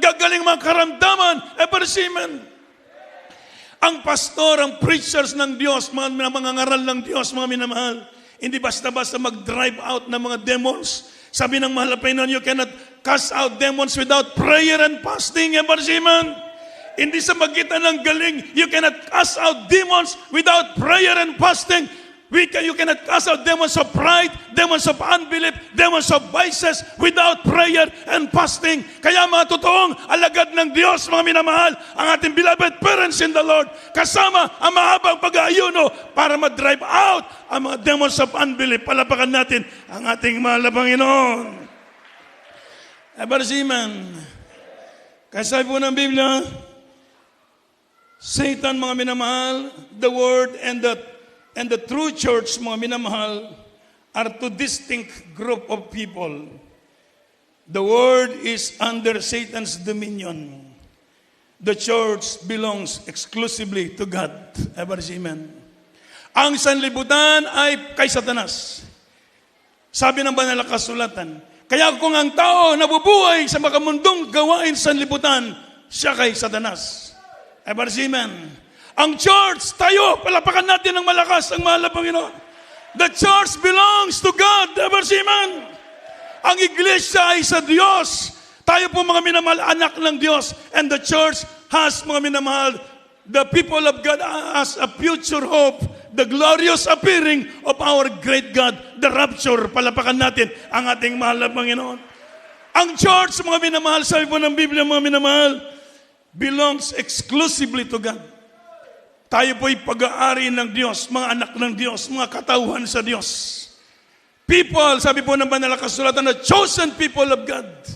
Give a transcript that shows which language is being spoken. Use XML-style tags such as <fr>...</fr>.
<tl>Gagaling mga karamdaman. Amen. Ang pastor, ang preachers ng Diyos, mga ngaral ng Diyos, mga minamahal, hindi basta-basta mag-drive out ng mga demons. Sabi ng mahal na Panginoon,</tl> <en>you cannot cast out demons without prayer and fasting. Amen.</en> <tl>Hindi sa magitan ng galing.</tl> <en>You cannot cast out demons without prayer and fasting. You cannot cast out demons of pride, demons of unbelief, demons of vices without prayer and fasting.</en> <tl>Kaya mga totoong alagad ng Diyos, mga minamahal, ang ating</tl> <en>beloved parents in the Lord,</en> <tl>kasama ang mahabang pag-aayuno para ma-drive out ang mga</tl> <en>demons of unbelief.</en> <tl>Palapakan natin ang ating mahal na Panginoon.</tl> <en>Amen.</en> <tl>Kasi po ng Biblia,</tl> <en>Satan,</en> <tl>mga minamahal,</tl> <en>the Word and the true church, mga minamahal, are two distinct group of people. The Word is under Satan's dominion. The church belongs exclusively to God. Amen.</en> <tl>Ang sanlibutan ay kay Satanas. Sabi ng banal na kasulatan, kaya kung ang tao nabubuhay sa makamundong gawain sanlibutan, siya kay Satanas. Amen. Ang church, tayo, palapakan natin ng malakas ang mahal na Panginoon.</tl> <en>The church belongs to God.</en> <tl>Amen. Ang iglesia ay sa Diyos. Tayo po mga minamahal, anak ng Diyos.</tl> <en>And the church has,</en> <tl>mga minamahal,</tl> <en>the people of God as a future hope, the glorious appearing of our great God, the rapture.</en> <tl>Palapakan natin ang ating mahal na Panginoon. Ang church, mga minamahal, sabi po ng Biblia, mga minamahal,</tl> <en>belongs exclusively to God.</en> <tl>Tayo po'y pag-aari ng Diyos, mga anak ng Diyos, mga katauhan sa Diyos.</tl> <en>People,</en> <tl>sabi po ng banal na kasulatan,</tl> <en>the chosen people of God.</en>